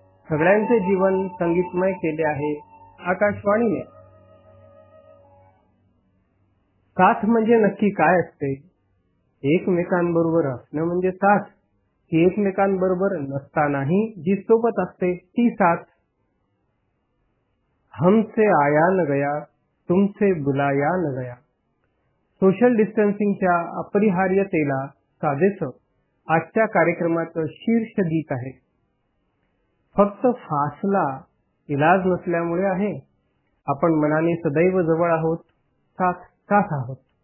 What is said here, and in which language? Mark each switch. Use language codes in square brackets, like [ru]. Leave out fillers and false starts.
[mr] सगळ्यांचे जीवन संगीतमय केले आहे आकाशवाणीने. साथ म्हणजे नक्की काय असते? एकमेकांबरोबर असणं म्हणजे साथ. ही एकमेकांबरोबर नसतानाही जी सोबत असते ती साथ. [hi] हमसे आया न गया, तुमसे बुलाया न गया. [mr] सोशल डिस्टन्सिंगच्या अपरिहार्यतेला साजेसं आजच्या कार्यक्रमाचं शीर्ष गीत आहे. फक्त फासला इलाज नसल्यामुळे आहे. आपण मनाने सदैव जवळ आहोत, साथ आहोत.